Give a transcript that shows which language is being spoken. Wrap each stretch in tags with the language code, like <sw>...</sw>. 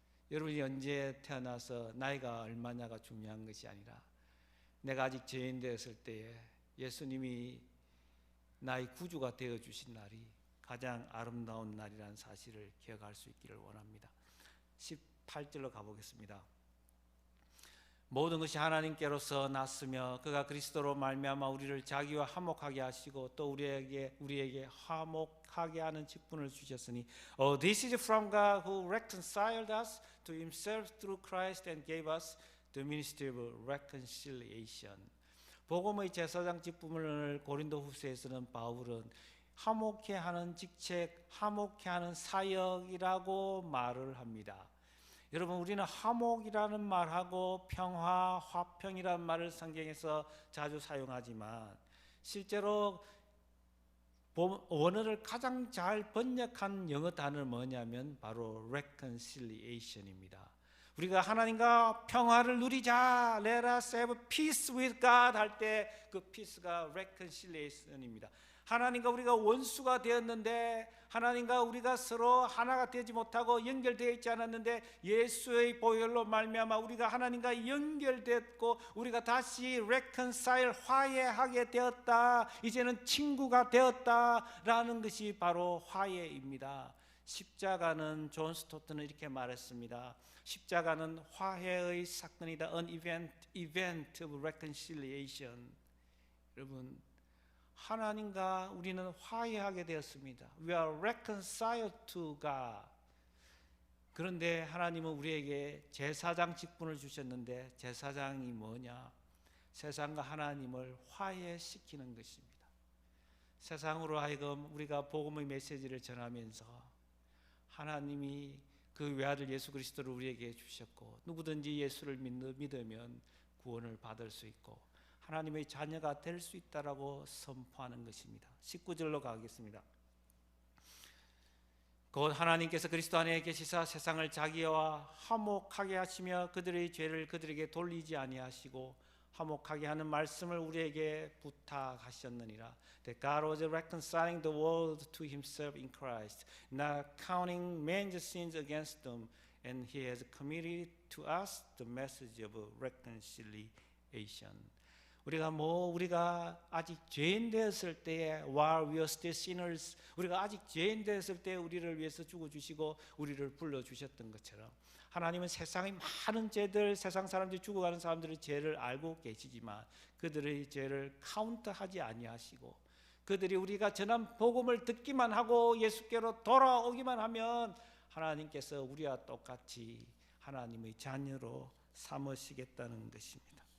<ko>여러분이 언제 태어나서 나이가 얼마냐가 중요한 것이 아니라, 내가 아직 죄인 되었을 때에 예수님이 나의 구주가 되어주신 날이 가장 아름다운 날이라는 사실을 기억할 수 있기를 원합니다. 18절로 가보겠습니다. 모든 것이 하나님께로서 났으며 그가 그리스도로 말미암아 우리를 자기와 화목하게 하시고 또 우리에게 화목하게 하는 직분을 주셨으니</ko> <en>this is from God who reconciled us to himself through Christ and gave us the ministry of reconciliation.</en> <ko>복음의 제사장 직분을 고린도후서에서는 바울은 화목케 하는 직책, 화목케 하는 사역이라고 말을 합니다. 여러분, 우리는 화목이라는 말하고 평화, 화평이라는 말을 성경에서 자주 사용하지만, 실제로 원어를 가장 잘 번역한 영어 단어는 뭐냐면 바로 reconciliation입니다. 우리가 하나님과 평화를 누리자,</ko> <en>let us have peace with God</en> <ko>할 때 그 peace가 reconciliation입니다. 하나님과 우리가 원수가 되었는데, 하나님과 우리가 서로 하나가 되지 못하고 연결되어 있지 않았는데, 예수의 보혈로 말미암아 우리가 하나님과 연결됐고 우리가 다시 reconcile, 화해하게 되었다, 이제는 친구가 되었다라는 것이 바로 화해입니다. 십자가는, 존 스토트는 이렇게 말했습니다. 십자가는 화해의 사건이다.</ko> <en>An event of reconciliation.</en> <ko>여러분, 하나님과 우리는 화해하게 되었습니다.</ko> <en>We are reconciled to God.</en> <ko>그런데 하나님은 우리에게 제사장 직분을 주셨는데, 제사장이 뭐냐? 세상과 하나님을 화해시키는 것입니다. 세상으로 하여금 우리가 복음의 메시지를 전하면서 하나님이 그 외아들 예수 그리스도를 우리에게 주셨고, 누구든지 예수를 믿으면 구원을 받을 수 있고, 하나님의 자녀가 될 수 있다라고 선포하는 것입니다. 19절로 가겠습니다. 곧 하나님께서 그리스도 안에 계시사 세상을 자기와 화목하게 하시며 그들의 죄를 그들에게 돌리지 아니하시고 화목하게 하는 말씀을 우리에게 부탁하셨느니라.</ko> <en>That God was reconciling the world to Himself in Christ, not counting men's sins against them, and He has committed to us the message of reconciliation.</en> <ko>우리가 아직 죄인 되었을 때에</ko> <en>while we are still sinners,</en> <ko>우리가 아직 죄인 되었을 때 우리를 위해서 죽어 주시고 우리를 불러 주셨던 것처럼 하나님은 세상의 많은 죄들, 세상 사람들이 죽어가는 사람들의 죄를 알고 계시지만 그들의 죄를 카운트하지 아니하시고 그들이 우리가 전한 복음을 듣기만 하고 예수께로 돌아오기만 하면 하나님께서 우리와 똑같이 하나님의 자녀로 삼으시겠다는 것입니다.</ko>